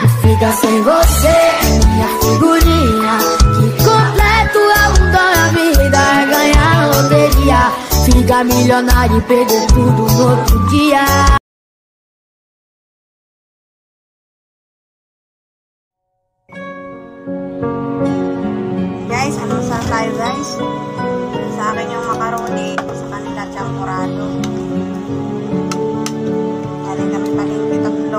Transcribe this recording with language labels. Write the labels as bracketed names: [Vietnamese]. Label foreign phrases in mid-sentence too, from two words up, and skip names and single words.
[Portuguese] amiga, sem você, minha figurinha que completa o mundo da vida é ganhar loteria, ficar milionário e perder tudo no outro dia. [Filipino] Guys, ano saan tayo guys? Sa akin yung macaroni, sa kanila champurado. Galing kami palengke tatlo.